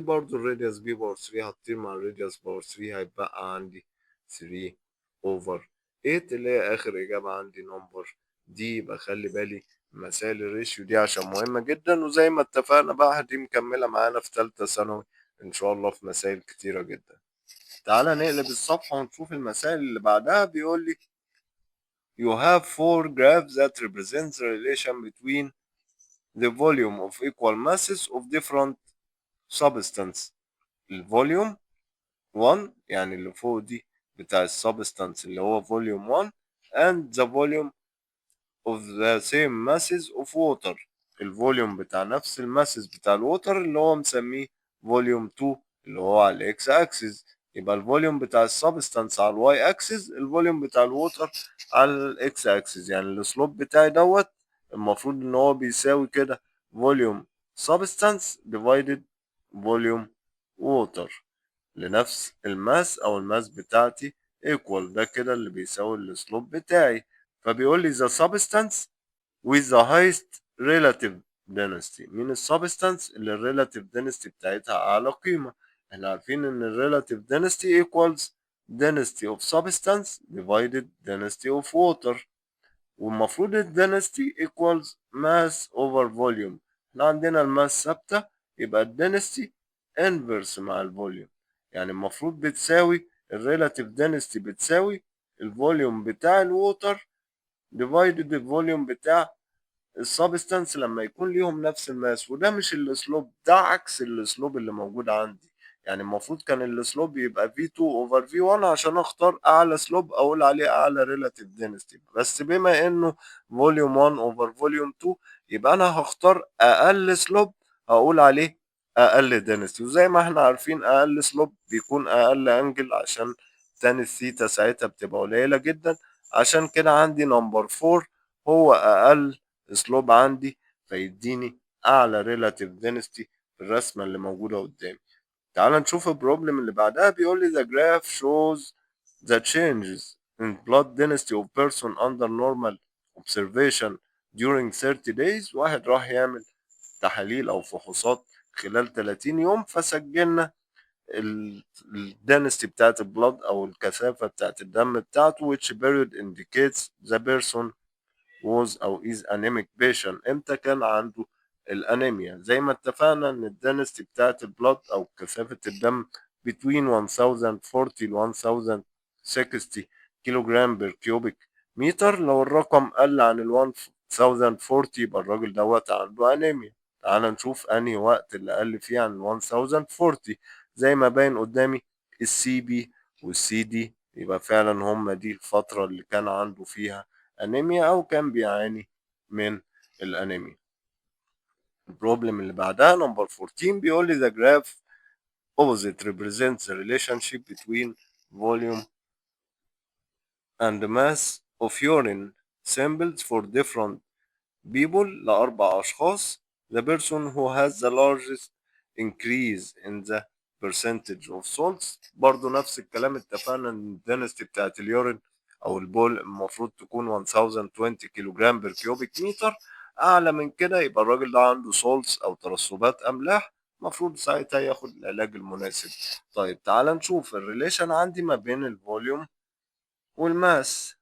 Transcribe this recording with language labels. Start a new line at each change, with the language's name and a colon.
Arabic: برضو الراديوس بي باور 3 هتطير مع الراديوس باور 3 هيبقى عندي 3 اوفر 8 اللي هي اخر اجابة عندي نمبر دي. يبقى خلي بالي مسائل الريشيو دي عشان مهمة جدا، وزي ما اتفقنا بقى دي مكملة معانا في تالتة ثانوي ان شاء الله في مسائل كتيرة جدا. تعالى نقلب الصفحة ونشوف المسائل اللي بعدها. بيقول لي
English: you have four graphs that represent the relation between the volume of equal masses of different substance.
Arabic: الفوليوم 1 يعني اللي فوق دي بتاع السبستانس اللي هو
English: volume 1 and the volume of the same masses of water.
Arabic: الفوليوم بتاع نفس الماسس بتاع الووتر اللي هو مسميه فوليوم 2 اللي هو على الاكس اكسس. يبقى الفوليوم بتاع السبستانس على الواي اكسس، الفوليوم بتاع الووتر على الاكس اكسس. يعني السلوب بتاعي دوت المفروض ان هو بيساوي كده فوليوم سبستانس ديفايدد فوليوم ووتر لنفس الماس او الماس بتاعتي ايكوال. ده كده اللي بيساوي السلوب بتاعي. فبيقول لي
English: the substance with the highest relative density.
Arabic: مين السبستانس اللي الريلاتيف density بتاعتها اعلى قيمة؟ احنا عارفين ان الريلاتيف
English: density equals density of substance divided density of water.
Arabic: والمفروض ال
English: density equals mass over volume.
Arabic: احنا عندنا الماس ثابتة، يبقى ال density inverse مع الفوليوم. يعني المفروض بتساوي الريلاتيف density بتساوي الفوليوم بتاع الووتر divided الفوليوم بتاع السبستانس لما يكون ليهم نفس الماس. وده مش الاسلوب، ده عكس الاسلوب اللي موجود عندي. يعني المفروض كان الاسلوب يبقى V2 over V1 عشان اختار اعلى سلوب اقول عليه اعلى ريلاتيف density. بس بما انه فوليوم 1 over فوليوم 2 يبقى انا هختار اقل سلوب هقول عليه اقل density. وزي ما احنا عارفين اقل سلوب بيكون اقل انجل عشان تاني الثيتا ساعتها بتبقى قليلة جدا. عشان كده عندي نمبر 4 هو اقل اسلوب عندي فيديني اعلى ريلاتيف density في الرسمه اللي موجوده قدامي. تعال نشوف البروبلم اللي بعدها. بيقول لي
English: the graph shows the changes in blood density of person under normal observation during 30 days.
Arabic: واحد راح يعمل تحاليل او فحوصات خلال 30 يوم فسجلنا الدنستي بتاعت البلد او الكثافه بتاعت الدم بتاعته
English: which period indicates the person was
Arabic: أو
English: is anemic patient.
Arabic: إمتى كان عنده الأنيميا؟ زي ما اتفقنا إن الدنستي بتاعت البلد أو كثافة الدم between 1040 ل 1060 كيلو جرام بير كيوبيك متر. لو الرقم قل عن ال 1040 يبقى الراجل دوت عنده أنيميا. تعال نشوف أنهي وقت اللي قل فيه عن 1040. زي ما باين قدامي السي بي والسي دي، يبقى فعلا هم دي الفترة اللي كان عنده فيها أنيميا أو كان بيعاني من الأنيميا. البروبلم اللي بعدها نمبر 14 بيقول لي
English: the graph opposite represents the relationship between volume and mass of urine samples for different people
Arabic: لأربع أشخاص.
English: The person who has the largest increase in the percentage of salts.
Arabic: برضو نفس الكلام اتفقنا ان الدنستي بتاعت اليورين او البول المفروض تكون 1020 كيلو جرام بير كيوبيك متر. اعلى من كده يبقى الراجل ده عنده سولتس او ترسبات املاح، المفروض ساعتها ياخد العلاج المناسب. طيب تعال نشوف الريليشن عندي ما بين الفوليوم والماس.